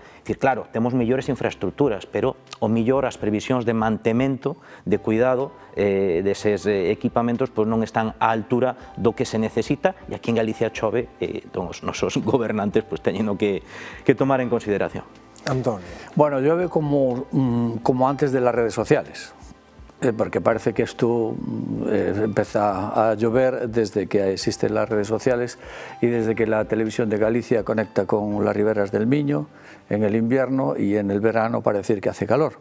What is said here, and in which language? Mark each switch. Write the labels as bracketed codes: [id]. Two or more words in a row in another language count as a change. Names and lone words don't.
[gl] Que claro, temos mellores infraestructuras, pero o mellor as previsións de mantemento, de cuidado deses equipamentos pois non están á altura do que se necesita, e aquí en Galicia chove, os nosos gobernantes pois teñen que tomar en consideración. Antonio. [es] Bueno, llueve como antes de las redes sociales. Porque parece que esto empieza a llover desde que existen las redes sociales y desde que la televisión de Galicia conecta con las riberas del Miño en el invierno, y en el verano parece decir que hace calor.